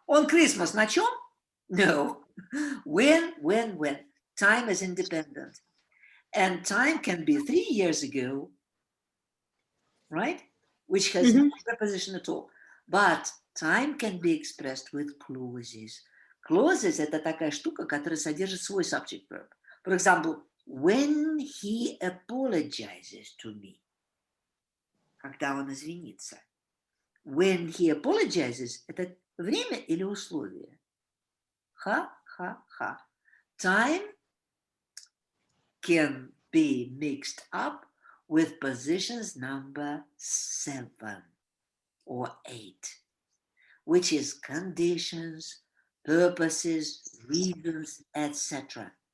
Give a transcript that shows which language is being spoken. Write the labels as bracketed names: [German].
[English] On Christmas, [Russian] на чем? [English] No. When? Time is independent. And time can be 3 years ago, right? Which has no preposition at all. But time can be expressed with clauses. [Russian] Clauses – это такая штука, которая содержит свой subject verb. [English] For example, when he apologizes to me. [Russian] Когда он извинится. [English] When he apologizes [Russian] – это время или условие? Ха-ха-ха. [English] Time can be mixed up with positions number 7 or 8, which is conditions, purposes, reasons, etc.